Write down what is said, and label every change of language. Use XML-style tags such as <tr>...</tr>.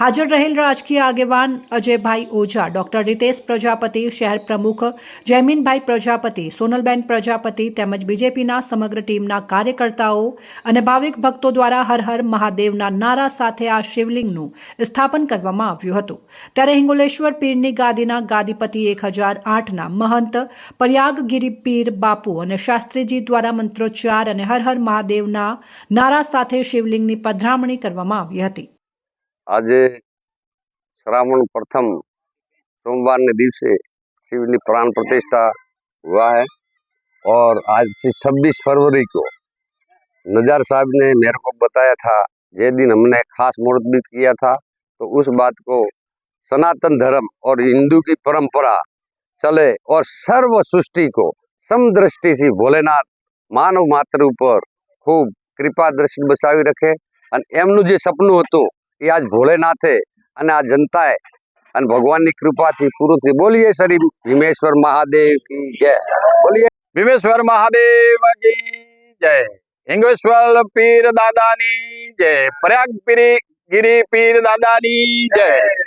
<gu>હાજર રહેલ રાજકીય આગેવાન અજયભાઈ ઓઝા, ડોક્ટર રીતેશ પ્રજાપતિ, શહેર પ્રમુખ જયમીનભાઈ પ્રજાપતિ, સોનલબેન પ્રજાપતિ તેમજ બીજેપીના સમગ્ર ટીમના કાર્યકર્તાઓ અને ભાવિક ભક્તો દ્વારા હર હર મહાદેવના નારા સાથે આ શિવલિંગનું સ્થાપન કરવામાં આવ્યું હતું। ત્યારે હિંગોલેશ્વર પીરની ગાદીના ગાદીપતિ 1008ના મહંત પર્યાગગીરી પીર બાપુ અને શાસ્ત્રીજી દ્વારા મંત્રોચ્ચાર અને હર હર મહાદેવના નારા સાથે શિવલિંગની પધરામણી કરવામાં આવી હતી। આજે</gu> <hi>श्रावण प्रथम सोमवार</hi> <gu>ने दिवसे</gu> <hi>शिव की प्राण प्रतिष्ठा हुआ है और आज से 26 फरवरी को नजार साहब ने मेरे को बताया था, जे दिन हमने खास मुहूर्त भी किया था, तो उस बात को सनातन धर्म और हिंदू की परंपरा चले और सर्व सृष्टि को समदृष्टि से भोलेनाथ मानव मात्र ऊपर खूब कृपा दृष्टि बसावी रखे।</hi> <gu>एमनु जे सपनु हतुं ए आज भोलेनाथे અને આ જનતાએ અને ભગવાનની કૃપાથી પૂરું થયું। બોલીએ શ્રી ભીમેશ્વર મહાદેવ કી જય, બોલીએ ભીમેશ્વર મહાદેવ કી જય, હિંગેશ્વર પીર દાદાની જય, પ્રયાગગીરી પીર દાદાની જય।</gu>